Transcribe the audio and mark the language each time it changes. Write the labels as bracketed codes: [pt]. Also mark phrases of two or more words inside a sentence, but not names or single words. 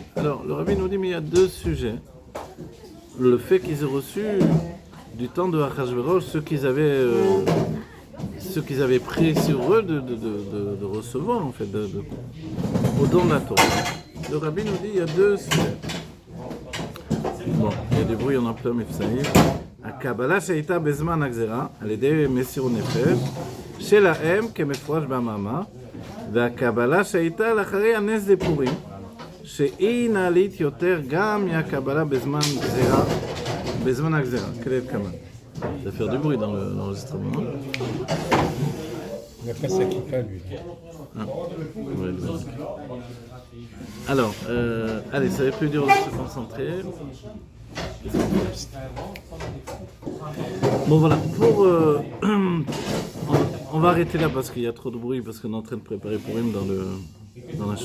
[fr] Alors, le rabbi nous dit, mais il y a deux sujets. Le fait qu'ils aient reçu du temps de Achashverosh, ce qu'ils avaient pris sur eux de recevoir, en fait, au don de la Torah. Le rabbi nous dit, il y a deux sujets. Bon, il y a du bruit, on en pleure, mais ça y est. [he] הקבלה שהייתה בזמן הגזירה על ידי מסירות נפש שלהם כמפורש במאמר, והקבלה שהייתה לאחרי הנס דפורים שהיא נעלית יותר גם מהקבלה בזמן הגזירה, כדלקמן. [fr] Ça va faire du bruit dans l'enregistrement. Il n'a pas sa kippa, lui. Ah. Ouais, alors, allez, ça va être plus dur de se concentrer. Bon voilà, on va arrêter là parce qu'il y a trop de bruit, parce qu'on est en train de préparer Purim dans la choule.